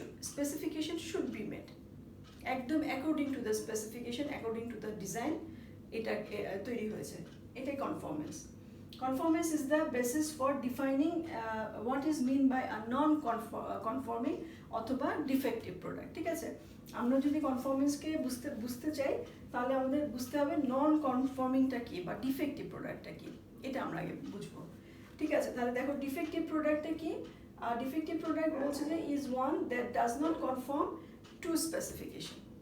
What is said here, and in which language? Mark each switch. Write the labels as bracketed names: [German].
[English] specification should be made একদম according to the specification, according to the design, [Bangla] এটা তৈরি হয়েছে, এটাই কনফর্মেন্স। [English] Conformance is the basis for defining what is mean by a non-conforming অথবা defective product, ঠিক আছে। [Bangla] আমরা যদি কনফর্মেন্সকে বুঝতে চাই, তাহলে আমাদের বুঝতে হবে নন কনফর্মিংটা কি বা ডিফেক্টিভ প্রোডাক্টটা কি, এটা আমরা আগে বুঝবো, ঠিক আছে। তাহলে দেখো ডিফেক্টিভ প্রোডাক্টটা কি, ডিফেক্টিভ প্রোডাক্ট বলছে যে [English] Is one that does not conform to specification.